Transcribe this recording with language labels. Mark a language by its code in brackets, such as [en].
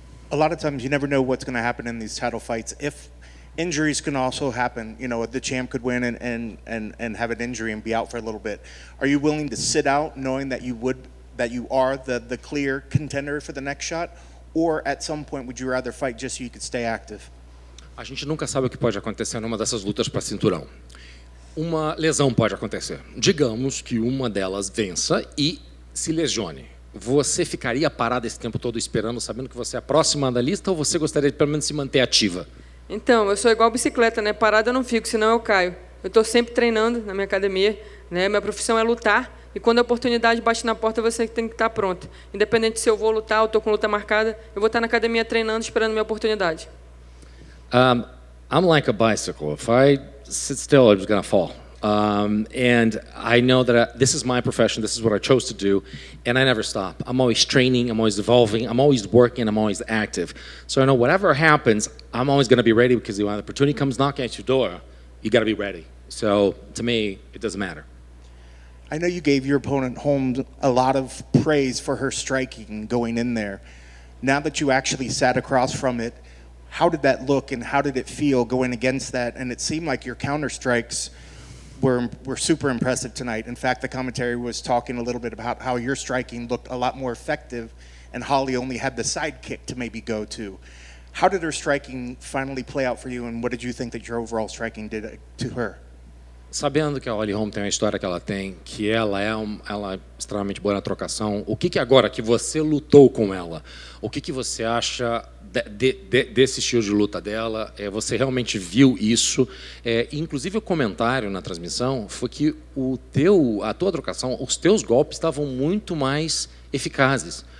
[en] A lot of times you never know what's going to happen in these title fights. If injuries can also happen, the champ could win and have an injury and be out for a little bit. Are you willing to sit out, knowing that you are the clear contender for the next shot, or at some point would you rather fight just so you could stay active? [pt] A gente nunca sabe o que pode acontecer numa dessas lutas para cinturão. Uma lesão pode acontecer. Digamos que uma delas vença e se lesione. Você ficaria parada esse tempo todo esperando, sabendo que você é a próxima da lista, ou você gostaria de pelo menos se manter ativa? Então, eu sou igual bicicleta, né? Parada eu não fico, senão eu caio. Eu estou sempre treinando na minha academia, né? Minha profissão é lutar, e quando a oportunidade bate na porta, você tem que estar pronto. Independente se eu vou lutar ou estou com luta marcada, eu vou estar na academia treinando, esperando minha oportunidade. [en] I'm like a bicycle. If I sit still, I'm just gonna fall. And I know that this is my profession, this is what I chose to do, and I never stop. I'm always training, I'm always evolving, I'm always working, I'm always active. So I know whatever happens, I'm always going to be ready, because when the opportunity comes knocking at your door, you got to be ready. So to me, it doesn't matter. I know you gave your opponent Holmes a lot of praise for her striking going in there. Now that you actually sat across from it, how did that look and how did it feel going against that? And it seemed like your counter strikes were super impressive tonight. In fact, the commentary was talking a little bit about how your striking looked a lot more effective and Holly only had the side kick to maybe go to. How did her striking finally play out for you, and what did you think that your overall striking did to her? [pt] Sabendo que a Holly Holm tem a história que ela tem, que ela é extremamente boa na trocação, o que agora que você lutou com ela, o que você acha desse estilo de luta dela? Você realmente viu isso? Inclusive o comentário na transmissão foi que a tua trocação, os teus golpes estavam muito mais eficazes.